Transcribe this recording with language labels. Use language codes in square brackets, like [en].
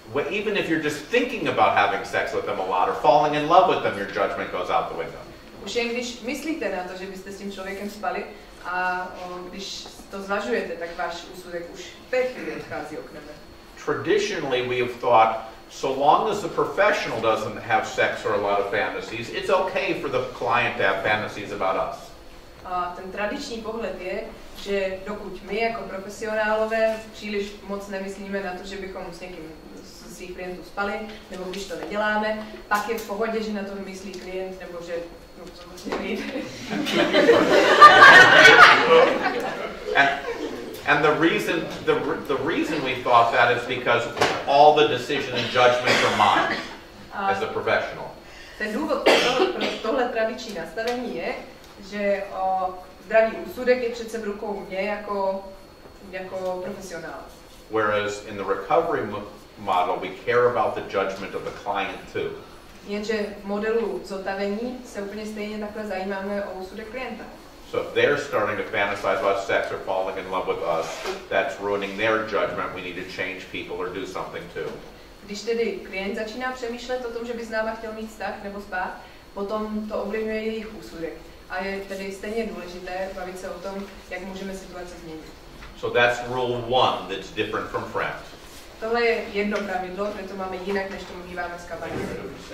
[en] Even if you're just thinking about having sex with them a lot or falling in love with them, your judgment goes out the window. [cs] Už jen když myslíte na to, že byste s tím člověkem spali a když to zvažujete, tak váš úsudek už v té chvíli odchází oknem. [en] Traditionally, we have thought, so long as the professional doesn't have sex or a lot of fantasies, it's okay for the client to have fantasies about us. [cs] A ten tradiční pohled je, že dokud my jako profesionálové příliš moc nemyslíme na to, že bychom s někým z svých klientů spali, nebo když to neděláme, pak je v pohodě, že na to myslí klient, nebo že to vlastně nejde. [en] And the reason we thought that is because all the decision and judgments are mine as a professional. [cs] Ten důvod pro tohle tradiční nastavení je, že zdravý úsudek je přece v rukou mě jako profesionála. [en] Whereas in the recovery model, we care about the judgment of the client too. [cs] Jenže v modelu zotavení se úplně stejně takhle zajímáme o úsudek klienta. [en] So if they're starting to fantasize about sex or falling in love with us, that's ruining their judgment. We need to change people or do something too. [cs] Když tedy klient začíná přemýšlet o tom, že by s náma chtěl mít vztah nebo spát, potom to ovlivňuje jejich úsudek. A je tedy stejně důležité bavit se o tom, jak můžeme situaci změnit. [en] So that's rule one that's different from friends. [cs] Tohle je jedno pravidlo, které to máme jinak, než to mluvíváme s kamarádem.